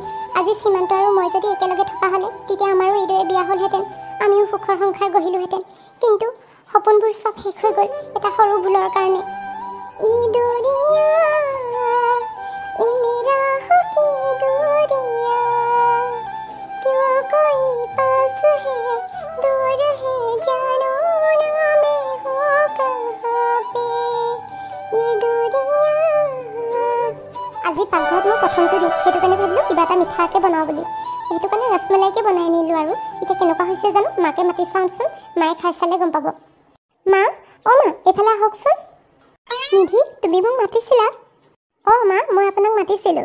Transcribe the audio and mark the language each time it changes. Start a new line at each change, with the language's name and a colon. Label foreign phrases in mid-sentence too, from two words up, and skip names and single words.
Assamese: আজি সীমান্ত আৰু মই যদি একেলগে থকা হ'লে তেতিয়া আমাৰো এইদৰে বিয়া হ'লহেঁতেন, আমিও সুখৰ সংসাৰ গঢ়িলোহেঁতেন। কিন্তু সপোনবোৰ চব শেষ হৈ গ'ল এটা সৰু ভুলৰ কাৰণে।
Hindi: ये दुनिया ये मेरा की दुनिया क्यों कोई पास है दूर है जानो ना मैं हूँ कहाँ पे ये दुनिया।
Assamese: আজি পাকঘৰত মই প্ৰথমটো দিম, সেইটো কাৰণে ভাবিলোঁ কিবা এটা মিঠাকৈ বনাওঁ বুলি। সেইটো কাৰণে ৰসমলাইকে বনাই আনিলোঁ আৰু এতিয়া কেনেকুৱা হৈছে জানো। মাকে মাতি চাওঁচোন, মায়ে খাই চালে গম পাব। মা, অ' মা এইফালে আহকচোন। নিধি, তুমি মোক মাতিছিলা? অঁ মা, মই আপোনাক মাতিছিলোঁ।